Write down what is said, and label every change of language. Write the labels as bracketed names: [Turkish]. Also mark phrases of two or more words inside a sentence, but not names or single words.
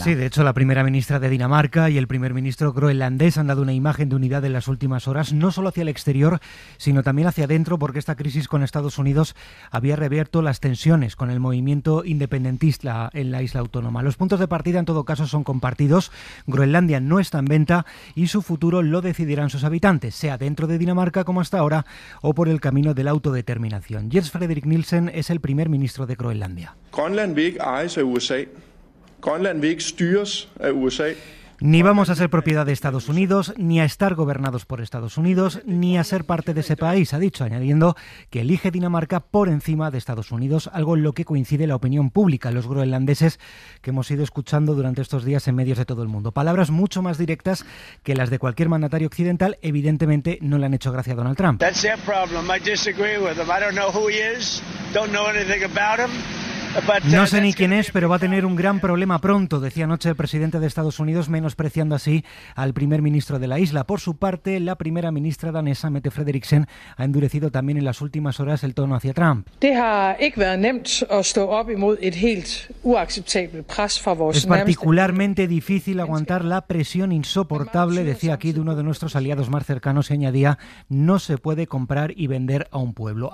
[Spanish] Sí, de hecho la primera ministra de Dinamarca y el primer ministro groenlandés han dado una imagen de unidad en las últimas horas, no solo hacia el exterior, sino también hacia adentro, porque esta crisis con Estados Unidos había reabierto las tensiones con el movimiento independentista en la isla autónoma. Los puntos de partida en todo caso son compartidos. Groenlandia no está en venta y su futuro lo decidirán sus habitantes, sea dentro de Dinamarca como hasta ahora o por el camino de la autodeterminación. Jens Frederik Nielsen es el primer ministro de Groenlandia. [Danish] Grønland vil ikke ejes af USA. Grønland vil ikke styres af USA. [Spanish] Ni vamos a ser propiedad de Estados Unidos, ni a estar gobernados por Estados Unidos, ni a ser parte de ese país, ha dicho, añadiendo que elige Dinamarca por encima de Estados Unidos, algo en lo que coincide la opinión pública, los groenlandeses que hemos ido escuchando durante estos días en medios de todo el mundo. Palabras mucho más directas que las de cualquier mandatario occidental, evidentemente no le han hecho gracia a Donald Trump. [English] That's their problem. I disagree with him. I don't know who he is. Don't know anything about him. [Spanish] No sé ni quién es, pero va a tener un gran problema pronto, decía anoche el presidente de Estados Unidos, menospreciando así al primer ministro de la isla. Por su parte, la primera ministra danesa, Mette Frederiksen, ha endurecido también en las últimas horas el tono hacia Trump. Es particularmente difícil aguantar la presión insoportable, decía aquí, de uno de nuestros aliados más cercanos, y añadía, no se puede comprar y vender a un pueblo.